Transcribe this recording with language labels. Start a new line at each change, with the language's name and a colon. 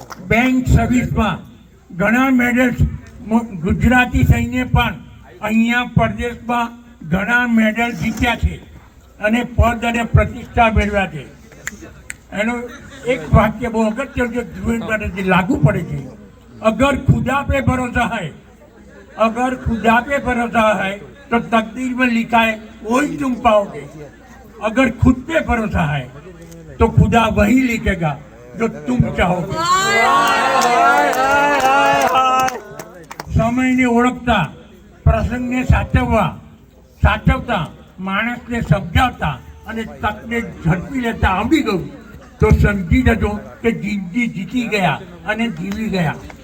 Gujarati: Bank સર્વિસમાં ઘણા medals Gujarati સૈન્ય પણ અહીંયા પરદેશમાં ઘણા મેડલ જીત્યા છે અને પદ અને પ્રતિષ્ઠા મેળવ્યા છે. એનું એક વાક્ય બહુ અગત્યનું છે, ધ્રુવેન માટે લાગુ પડે છે.
Hindi: અગર खुदा पे भरोसा है, अगर खुदा पे भरोसा है तो तकदीर में लिखा है वही तुम पाओगे. अगर खुद पे भरोसा है तो खुदा वही लिखेगा जो तुम चाहोगे.
Gujarati: સમયને ઓળખતા, પ્રસંગને સાચવતા, માણસને સમજાવતા અને તકને ઝડપી લેતા આવડી ગયું તો સમજી જજો કે જિંદગી જીતી ગયા અને જીવી ગયા.